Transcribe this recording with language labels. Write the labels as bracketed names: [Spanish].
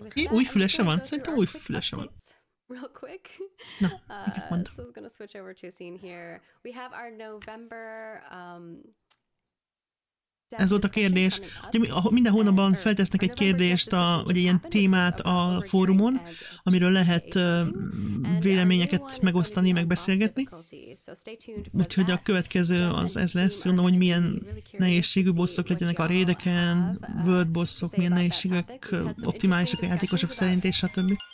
[Hungarian] Új fülese van? Szerintem új fülese van. [English] Real quick. No, so I was going to switch over to a scene here. We have our November [Hungarian] Ez volt a kérdés. Minden hónapban feltesznek egy kérdést, vagy egy ilyen témát a fórumon, amiről lehet véleményeket megosztani, megbeszélgetni. Úgyhogy a következő az ez lesz. Gondolom, hogy milyen nehézségű bosszok legyenek a raideken, world bosszok, milyen nehézségek optimálisak a játékosok szerint, és stb.